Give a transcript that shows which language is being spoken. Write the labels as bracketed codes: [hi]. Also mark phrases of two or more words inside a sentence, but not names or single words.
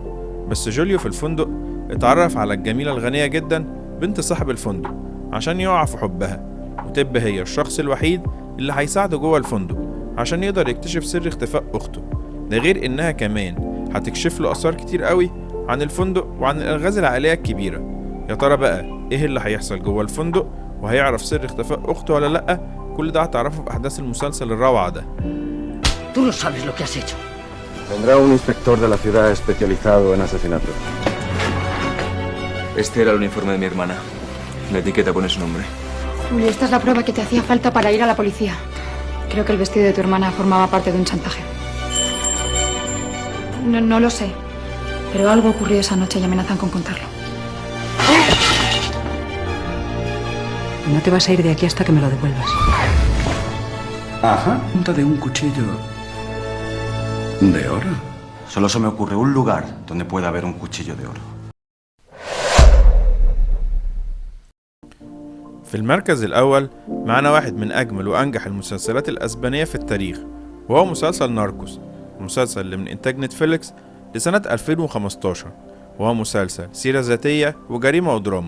[ar] بس جوليو في الفندق اتعرف على الجميلة الغنية جدا بنت صاحب الفندق عشان يقع في حبها، وتبقى هي الشخص الوحيد اللي هيساعده جوه الفندق عشان يقدر يكتشف سر اختفاء أخته. ده غير إنها كمان هتكشف له أسرار كتير قوي عن الفندق وعن الألغاز العائلية الكبيرة. يا ترى بقى إيه اللي هيحصل جوه الفندق، وهيعرف سر اختفاء أخته ولا لأ؟ كل ده هتعرفه في أحداث المسلسل الروعة ده. [es] Tú no sabes lo que has hecho. Vendrá un inspector de la ciudad especializado en asesinatos. Este era el uniforme de mi hermana. La etiqueta pone su nombre. Juli, esta es la prueba que te hacía falta para ir a la policía. Creo que el vestido de tu hermana formaba parte de un chantaje. No lo sé, pero algo ocurrió esa noche y amenazan con contarlo. No te vas a ir de aquí hasta que me lo devuelvas. Ajá, punta de un cuchillo de oro. Solo se me ocurre un lugar donde pueda haber un cuchillo de oro. [ar] في المركز الأول معنا واحد من أجمل وأنجح المسلسلات الأسبانية في التاريخ، وهو مسلسل ناركوس، المسلسل اللي من إنتاج نتفليكس لسنة 2015، وهو مسلسل سيرة ذاتية وجريمة ودراما.